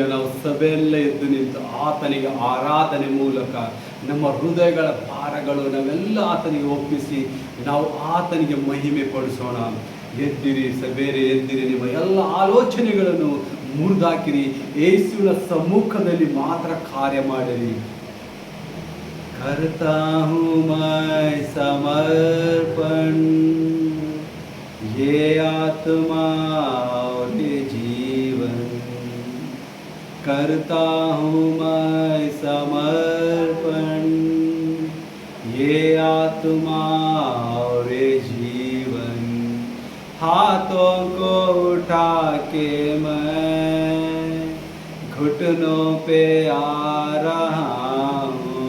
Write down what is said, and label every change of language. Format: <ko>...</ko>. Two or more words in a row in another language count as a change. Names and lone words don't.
<kn>ನಾವು ಸಭೆಯೆಲ್ಲ ಎದ್ದು ನಿಂತು ಆತನಿಗೆ ಆರಾಧನೆ ಮೂಲಕ ನಮ್ಮ ಹೃದಯಗಳ ಭಾರಗಳು ನಾವೆಲ್ಲ ಆತನಿಗೆ ಒಪ್ಪಿಸಿ ನಾವು ಆತನಿಗೆ ಮಹಿಮೆ ಪಡಿಸೋಣ. ಎದ್ದಿರಿ ಸಭೆಯರೇ, ಎದ್ದಿರಿ, ನಿಮ್ಮ ಎಲ್ಲ ಆಲೋಚನೆಗಳನ್ನು ಮುರಿದಾಕಿರಿ, ಯೇಸುವಿನ ಸಮ್ಮುಖದಲ್ಲಿ ಮಾತ್ರ ಕಾರ್ಯ ಮಾಡಿರಿ.</kn> <hi>करता हूँ मैं समर्पण, ये आत्मा और ये जीवन, करता हूँ मैं समर्पण, ये आत्मा और ये जीवन, हाथों को उठा के मैं घुटनों पे आ रहा हूँ,</hi>